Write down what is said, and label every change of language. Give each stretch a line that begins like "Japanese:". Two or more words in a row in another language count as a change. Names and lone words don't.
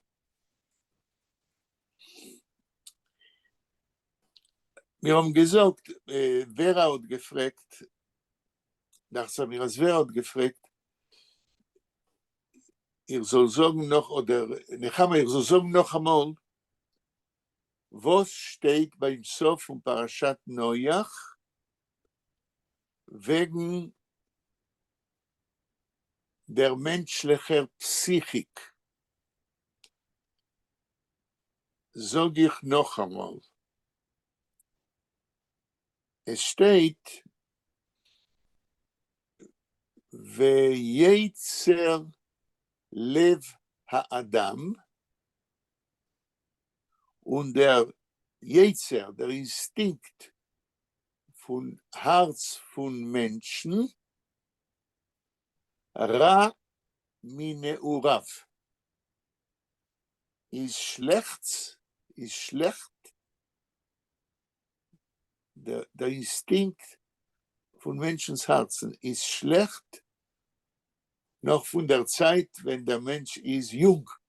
German: Wir haben gesagt, Vera hat gefragt, Vera hat gefragt, ich soll sagen noch, oder Nechama, ich soll sagen noch einmal, was steht beim Sof von Parashat Noach wegen der menschlichen Psychik. Sag ich noch einmal. Es steht,
Hebrew: וייצר לב האדם,
German: und der Yetzer, der Instinkt von Herz von Menschen,
Hebrew: רע מנעוריו,
German: ist schlecht, der Instinkt von Menschens Herzen ist schlecht, noch von der Zeit, wenn der Mensch ist jung.